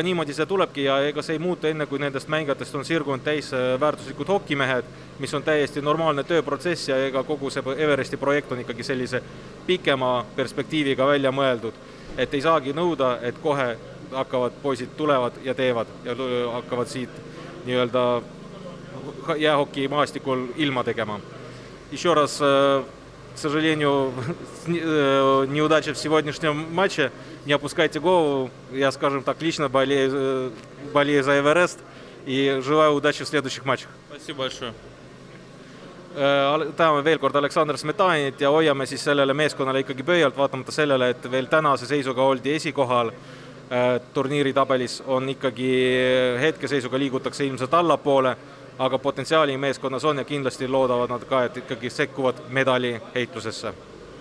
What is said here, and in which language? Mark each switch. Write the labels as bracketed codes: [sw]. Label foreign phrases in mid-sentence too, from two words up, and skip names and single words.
[et] niimoodi see tulebki ja ega see ei muutu enne, kui nendest mängijatest on sirgunud täis väärtuslikud hokimehed, mis on täiesti normaalne tööprotsess ja ega kogu see Everesti projekt on ikkagi sellise pikema perspektiiviga välja mõeldud, et ei saagi nõuda, et kohe hakkavad poisid tulevad ja teevad ja hakkavad siit nii-öelda jäähoki maastikul ilma tegema. [ru] Еще раз, к сожалению, неудача в сегодняшнем матче. Не опускайте голову. Я, скажем так, лично болею за Эверест и желаю удачи в следующих матчах. Спасибо большое. [et] Täname veel kord Aleksander Smetanit ja hoiame siis sellele meeskonnale ikkagi pöialt, vaatamata sellele, et veel tänase seisuga oldi esikohal turniiri tabelis, on ikkagi hetkeseisuga liigutakse ilmselt allapoole, aga potentsiaali meeskonnas on ja kindlasti loodavad nad ka, et ikkagi sekkuvad medali heitlusesse.